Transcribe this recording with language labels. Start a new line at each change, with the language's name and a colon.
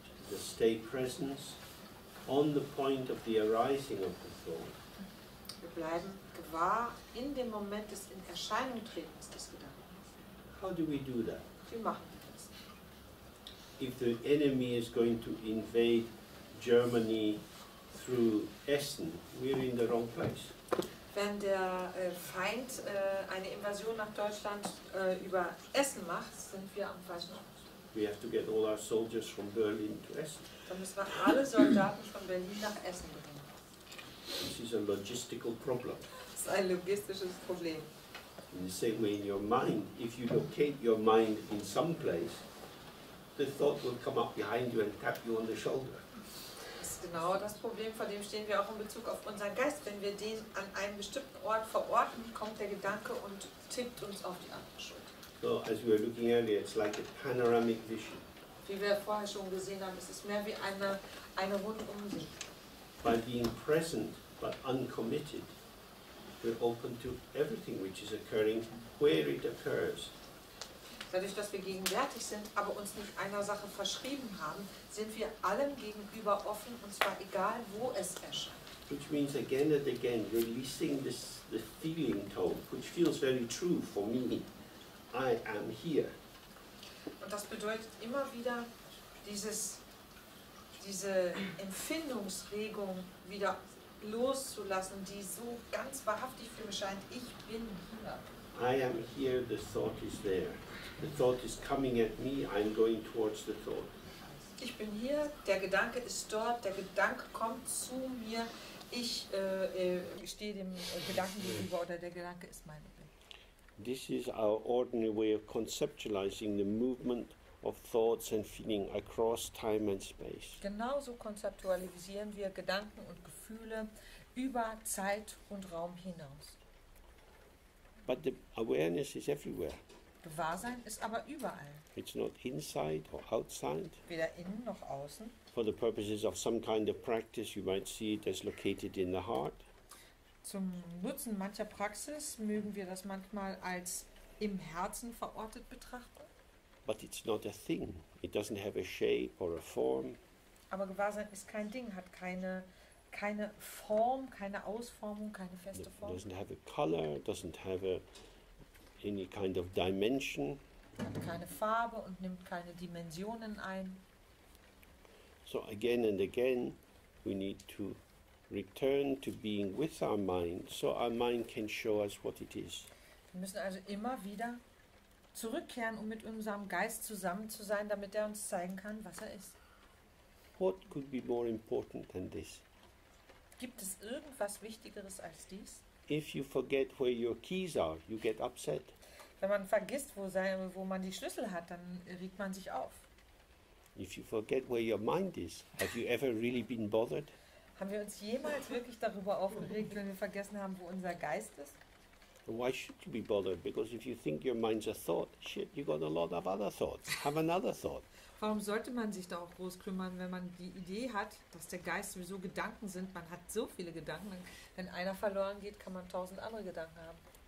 English: the stay presence on the point of the arising of the thought.
German: Wir bleiben gewahr in dem Moment des In Erscheinung tretens des Gedankens.
English: How do we do that?
German: Wie machen wir das?
English: If the enemy is going to invade Germany through Essen, we're in the wrong place.
German: Wenn der Feind eine Invasion nach Deutschland über Essen macht, sind wir am falschen Ort.
English: We have to get all our soldiers from Berlin to Essen.
German: Dann müssen wir alle Soldaten von Berlin nach Essen bringen.
English: This is a logistical problem.
German: Das ist ein logistisches Problem.
English: In the same way in your mind, if you locate your mind in some place, the thought will come up behind you and tap you on the shoulder.
German: Das ist genau das Problem, vor dem stehen wir auch in Bezug auf unseren Geist. Wenn wir den an einem bestimmten Ort verorten, kommt der Gedanke und tippt uns auf die andere Schulter.
English: So, as we were looking earlier, it's like a panoramic vision.
German: Wie wir vorher schon gesehen haben, es ist mehr wie eine Rundumsicht.
English: By being present but uncommitted, we're open to everything which is occurring where it occurs.
German: Dadurch, dass wir gegenwärtig sind, aber uns nicht einer Sache verschrieben haben, sind wir allem gegenüber offen, und zwar egal, wo es erscheint.
English: Which means again and again releasing the feeling tone, which feels very true for me. I am here.
German: Und das bedeutet immer wieder diese Empfindungsregung wieder loszulassen, die so ganz wahrhaftig für mich scheint. Ich bin hier.
English: I am here, the thought is there. The thought is coming at me, I'm going towards the thought.
German: Ich bin hier, der Gedanke ist dort, der Gedanke kommt zu mir, ich stehe dem Gedanken gegenüber oder der Gedanke ist mein Weg.
English: This is our ordinary way of conceptualizing the movement of thoughts and feeling across time and space.
German: Genauso konzeptualisieren wir Gedanken und Gefühle über Zeit und Raum hinaus.
English: But the awareness is everywhere.
German: Gewahrsein ist aber überall,
English: It's not inside or outside.
German: weder innen noch außen.
English: For the purposes of some kind of practice, you might see it as located in the heart.
German: Zum Nutzen mancher Praxis mögen wir das manchmal als im Herzen verortet betrachten.
English: But it's not a thing. It doesn't have a shape or a form.
German: Aber Gewahrsein ist kein Ding, hat keine Form, keine Ausformung, keine feste
English: It
German: Form.
English: doesn't have a color, doesn't have any kind of dimension.
German: Hat keine Farbe und nimmt keine Dimensionen ein.
English: So again and again, we need to return to being with our mind, so our mind can show us what it is.
German: Wir müssen also immer wieder zurückkehren, um mit unserem Geist zusammen zu sein, damit er uns zeigen kann, was er ist.
English: What could be more important than this?
German: Gibt es irgendwas Wichtigeres als dies?
English: If you forget where your keys are, you get upset.
German: Wenn man vergisst, wo man die Schlüssel hat, dann regt man sich auf.
English: If you forget where your mind is, have you ever really been bothered?
German: Haben wir uns jemals wirklich darüber aufgeregt, wenn wir vergessen haben, wo unser Geist ist?
English: And why should you be bothered? Because if you think your mind's a thought, shit, you got a lot of other thoughts. Have another thought.
German: Warum sollte man sich da auch groß kümmern, wenn man die Idee hat, dass der Geist sowieso Gedanken sind? Man hat so viele Gedanken. Wenn einer verloren geht, kann man 1000 andere Gedanken haben.